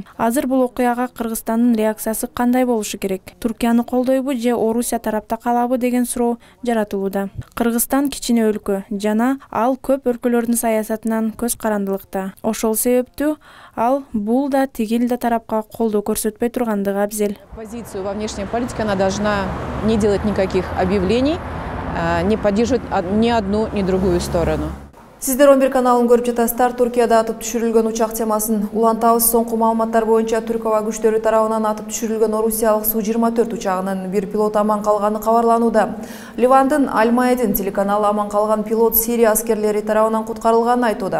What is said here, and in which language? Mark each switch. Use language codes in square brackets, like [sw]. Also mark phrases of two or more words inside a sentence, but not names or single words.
[ky] Азыр бул окуяга Кыргызстандын реакциясы кандай болушу керек? Туркияны колдойбу же Орусия тарапта калабы деген суроо жаратылууда. Кыргызстан кичине өлкө жана ал көп өлкөлөрдүн саясатынан көз карандылыкта. Ошол себептүү ал бул да тигил да тарапка колдоо көрсөтпөй тургандыгы абзел. [ru] Позицию во внешней политике она должна не делать никаких объявлений, не поддерживать ни одну, ни другую сторону. [ky] Сиздер 11 каналын көрүп жатасыздар. Туркияда атып түшүрүлгөн учак темасын улантабыз. Соңку маалыматтар боюнча Түрк аба күчтөрү тарабынан атып түшүрүлгөн Орусиялык Су-24 учагынын бир пилот аман калганы кабарланууда. Ливандын Аль-Маидин телеканалы аман калган пилот Сирия аскерлери тарабынан куткарылганын айтууда.